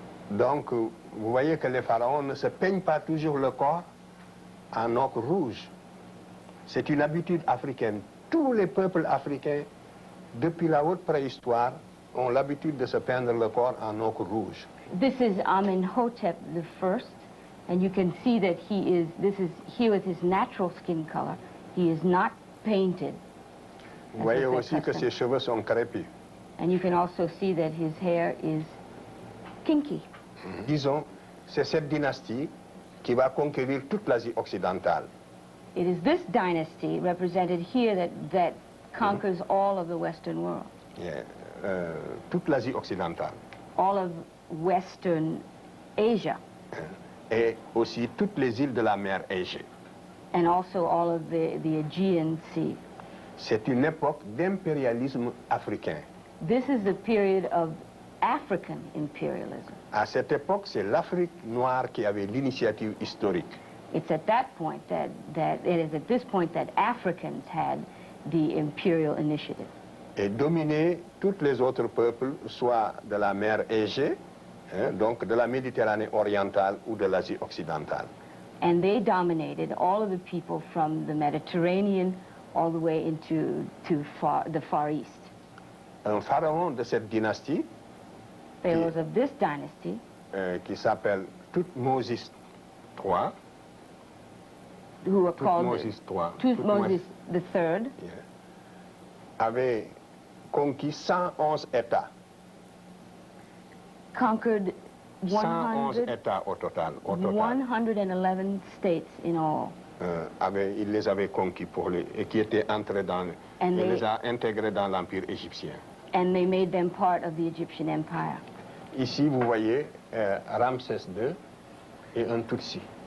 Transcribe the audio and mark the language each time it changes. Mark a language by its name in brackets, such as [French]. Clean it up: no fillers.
[French] Donc, vous voyez que les pharaons ne se peignent pas toujours le corps en ocre rouge. C'est une habitude africaine. Tous les peuples africains, depuis la haute préhistoire, ont l'habitude de se peindre le corps en ocre rouge. [English] This is Amenhotep I, and you can see that this is here with his natural skin color. He is not painted. [French] Vous voyez aussi que ses cheveux sont crépus. [English] And you can also see that his hair is kinky. [French] Disons, c'est cette dynastie qui va conquérir toute l'Asie occidentale. [English] It is this dynasty represented here that conquers all of the Western world. [French] Yeah. Toute l'Asie occidentale. [English] All of Western Asia. [French] Et aussi toutes les îles de la mer Égée. [English] And also all of the Aegean Sea. [French] C'est une époque d'impérialisme africain. [English] This is the period of African imperialism. [French] À cette époque, c'est l'Afrique noire qui avait l'initiative historique. [English] It's at that point it is at this point that Africans had the imperial initiative. [French] Et dominé tous les autres peuples, soit de la mer Égée, donc de la Méditerranée orientale ou de l'Asie occidentale. [English] And they dominated all of the people from the Mediterranean all the way into the Far East. [French] Un pharaon de cette dynastie, [English] Pharaohs of this dynasty, [French] qui s'appelle Thutmose III, [English] who were called Thutmose III, [French] avait conquis 111 États. [English] Conquered [French] 111 États au total. [English] 111 states in all. [French] Il les avait conquis et qui étaient entrés il les a intégrés dans l'Empire égyptien. [English] And they made them part of the Egyptian Empire. [French] Ici, vous voyez Ramsès II et un Tutsi.